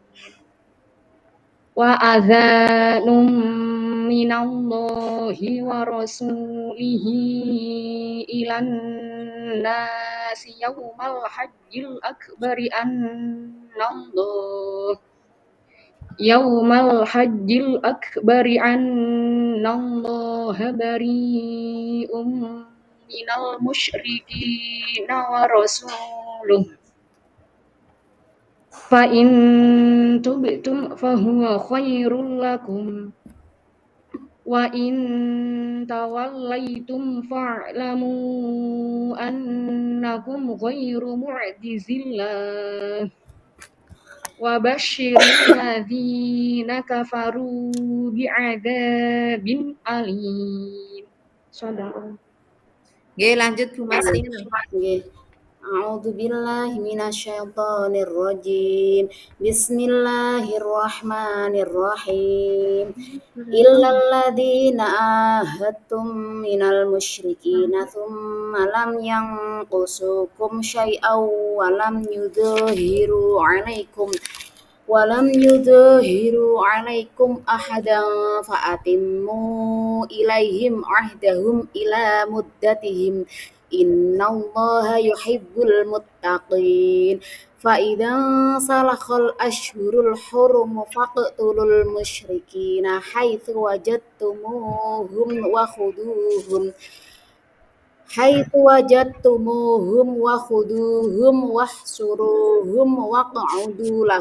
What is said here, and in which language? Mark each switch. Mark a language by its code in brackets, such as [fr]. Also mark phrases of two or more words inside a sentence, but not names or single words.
[ar] وأذان من الله ورسوله إلى الناس يوم الحج الأكبر أن الله بريء من المشركين ورسوله. فإن تبتم فهو خير لكم وإن توليتم فاعلموا أنكم غير معجزي الله وبشر الذين كفروا بعذاب أليم. صدق الله. [id] Oke, lanjut Bu Maslimah. [ar] أعوذ بالله من الشيطان الرجيم. بسم الله الرحمن الرحيم. إلا الذين عاهدتم من المشركين ثم لم ينقصوكم شيئا ولم يظاهروا عليكم أحدا فأتموا إليهم عهدهم إلى مدتهم. إن الله يحب المتقين. فإذا انسلخ الأشهر الحرم فاقتلوا المشركين حيث وجدتموهم واحصروهم واقعدوا لهم